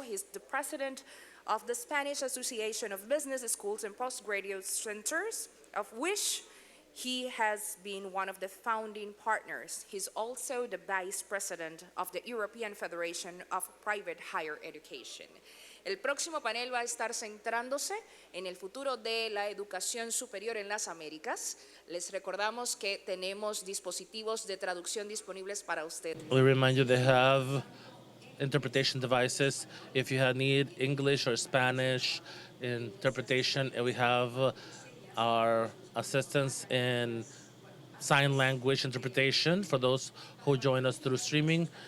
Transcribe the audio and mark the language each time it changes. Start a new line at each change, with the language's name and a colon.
English: He's the president of the Spanish Association of Business Schools and Postgraduate Centers, of which he has been one of the founding partners. He's also the vice president of the European Federation of Private Higher Education.
Spanish: El próximo panel va a estar centrándose en el futuro de la educación superior en las Américas. Les recordamos que tenemos dispositivos de traducción disponibles para usted.
English: We remind you they have interpretation devices if you need English or Spanish interpretation, and we have our assistants in sign language interpretation for those who join us through streaming.